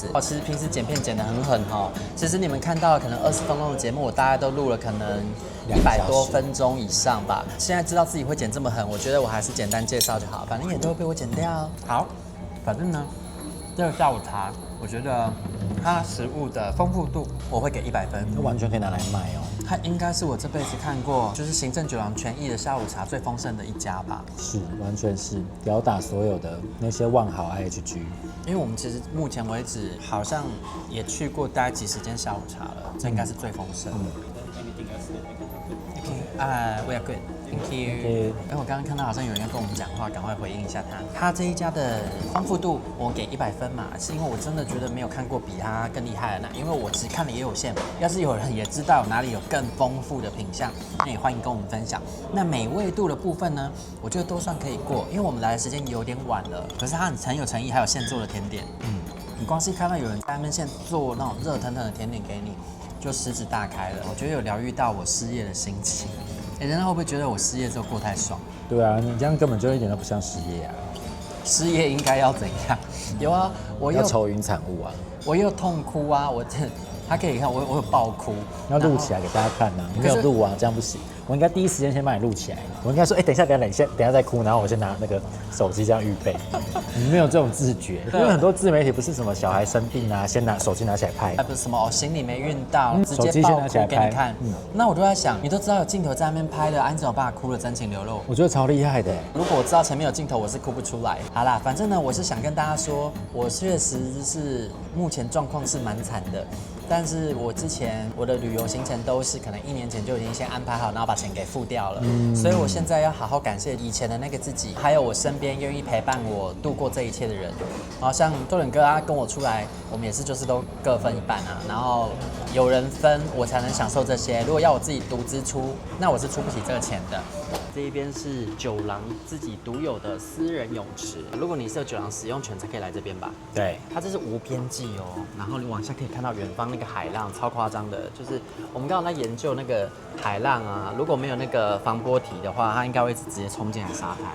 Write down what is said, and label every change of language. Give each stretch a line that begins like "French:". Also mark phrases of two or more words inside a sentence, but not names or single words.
Chinese: 其實平時剪片剪得很狠哦。其實你們看到可能20分鐘的節目，我大概都錄了可能100多分鐘以上吧。現在知道自己會剪這麼狠，我覺得我還是簡單介紹就好，反正也都會被我剪掉。好，反正呢，這個下午茶，我覺得它食物的豐富度，我會給100 分。它完全可以拿來賣哦。它應該是我這輩子看過就是行政酒廊權益的下午茶最豐盛的一家吧。是，完全是吊打所有的那些萬豪 IHG。因為我們其實目前為止好像也去過大概幾十間下午茶了，這應該是最豐盛的。
English: We are good. Thank you.
Chinese: 哎，我剛剛看到好像有人要跟我們講話，趕快回應一下他。他這一家的豐富度我給100分嘛，是因為我真的覺得沒有看過比他更厲害的呢。因為我只看了也有限，要是有人也知道哪裡有更豐富的品項，那也歡迎跟我們分享。那美味度的部分呢，我覺得都算可以過，因為我們來的時間有點晚了。可是他很有誠意，還有現做的甜點。你光是看到有人在那邊現做那種熱騰騰的甜點給你，就食指大開了。我覺得有療癒到我失業的心情。人家會不會覺得我失業之後過太爽？對啊，你這樣根本就一點都不像失業啊！失業應該要怎樣？有啊，我要愁雲慘霧啊！我又痛哭啊！他可以看我有爆哭，要錄起來給大家看啊！你沒有錄啊，這樣不行。我應該第一時間先幫你錄起來。我應該說，等一下，等一下再哭，然後我先拿那個手機這樣預備。你沒有這種自覺，因為很多自媒體不是什麼小孩生病啊，先拿手機拿起來拍，不是什麼行李沒運到，直接爆哭給你看。那我就在想，你都知道有鏡頭在那邊拍的，你怎麼辦法哭得真情流露？我覺得超厲害的。如果我知道前面有鏡頭，我是哭不出來。好啦，反正呢，我是想跟大家說，我確實是目前狀況是蠻慘的。但是我之前我的旅遊行程都是可能1年前就已經先安排好，然後把錢給付掉了。所以我現在要好好感謝以前的那個自己，還有我身邊願意陪伴我度過這一切的人。然後像周遠哥他跟我出來，我們也是就是都各分一半啊。然後有人分，我才能享受這些。如果要我自己獨支出，那我是出不起這個錢的。這一邊是酒廊自己獨有的私人泳池，如果你是有酒廊使用權才可以來這邊吧？對，它這是無邊際哦。然後你往下可以看到遠方那個海浪，超誇張的。就是我們剛剛在研究那個海浪啊，如果沒有那個防波堤的話，它應該會直接衝進來沙灘。